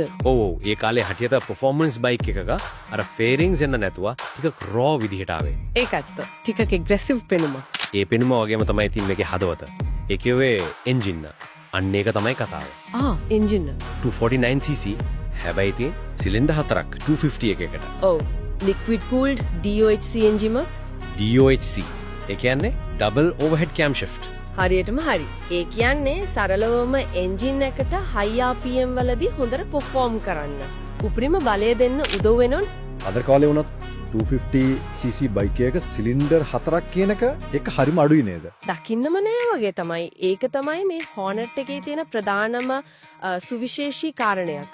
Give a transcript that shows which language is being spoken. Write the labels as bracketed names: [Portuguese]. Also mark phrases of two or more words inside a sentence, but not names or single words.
[Sinhala] ඔව් ඒ කාලේ හටියට [English] performance bike [Sinhala] එකක අර ෆේරින්ග්ස් එන්න නැතුව ටිකක් රෝ විදිහට ආවේ. ඒකත් ටිකක් ඇග්‍රෙසිව් පෙනුමක්. ඒ පෙනුම වගේම තමයි ඉතින් මේකේ හදවත. ඒකේ එන්ජින් අන්න ඒක තමයි කතාව. එන්ජින් 249cc හැබැයි ඉතින් සිලින්ඩර් හතරක් 250 එකකට. ඔව් [English] liquid cooled DOHC [Sinhala] එන්ජිම DOHC ඒ කියන්නේ [English] double overhead camshaft. [Sinhala] හරියටම හරි. ඒ කියන්නේ සරලවම එන්ජින් එකට [English] high RPM [Sinhala] වලදී හොඳට perform කරන්න. උපරිම බලය දෙන්න උදව් වෙනොත් අද කාලේ වුණත් 250cc බයික් එකක සිලින්ඩර් 4ක් කියන එක හරිම අඩුයි නේද? දකින්නම නෑ වගේ තමයි. ඒක තමයි මේ Hornet එකේ තියෙන ප්‍රධානම සුවිශේෂී කාරණයක්.